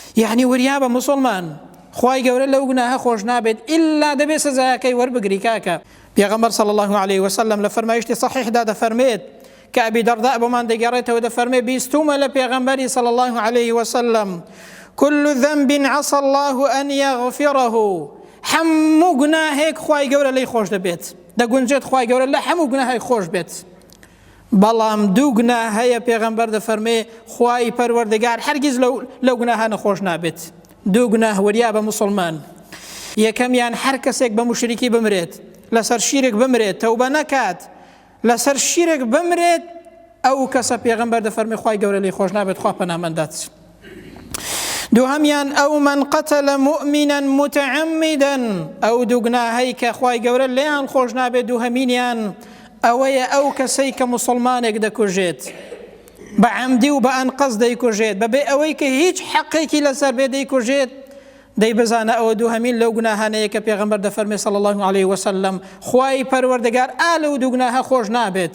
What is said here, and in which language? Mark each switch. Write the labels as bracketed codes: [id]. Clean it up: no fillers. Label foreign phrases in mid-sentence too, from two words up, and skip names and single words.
[ckb] يعني وريابە مسلمان خوای گەورە لەو گوناهە خۆش نابێت ئیلا دەبێت سزایەکەی وەربگری کاکە. پێغەمبەر [ar] صلی الله عليه وسلم [ckb] لە فەرمایشتی صحیحدا دەفەرمێت کە ئەبی دەرداء بۆمان دەگەڕێتەوە دەفەرمێت بیستومە لە پێغەمبەری [ar] صلی الله عليه وسلم كل ذنب عسى الله أن يغفره [ckb] هەموو گوناهێک خوای گەورە لێی خۆش دەبێت دەگونجێت خوای گەورە لە هەموو گوناهێک خۆش بێت بەڵام دوو گوناه هەیە پێغەمبەر دەفەرمێ خوای پەروەردگار هەرگیز لەو گوناهە نەخۆش نابێت. دوو گوناه وریابە مسلمان. یەکەمیان هەر کەسێک بە موشریکی بمرێت لەسەر شیرک بمرێت تەوبە نەکات لەسەر شیرک بمرێت ئەو کەسە پێغەمبەر دەفەرمێ خوای گەورە لێی خۆش نابێت خوا پەنامەندات. دووهەمیان ئەو [ar] من قتل مؤمنا متعمدا [ckb] ئەو دوو گوناهەی کە خوای گەورە لێیان خۆش نابێت دووهەمینیان ئەوەیە ئەو کەسەی کە مسلمانێک دەکوژێت بە عەمدی و بە ئەنقەس دەیکوژێت بەبێ ئەوەی کە هیچ حەقێکی لەسەر بێ دەیکوژێت دەی بزانە ئەوە دووهەمین لەو گوناهانەیە کە پێغەمبەر دەفەرمێ [ar] صلی الله عليه وسلم [ckb] خوای پەروەردگار لەو دوو گوناهە خۆش نابێت.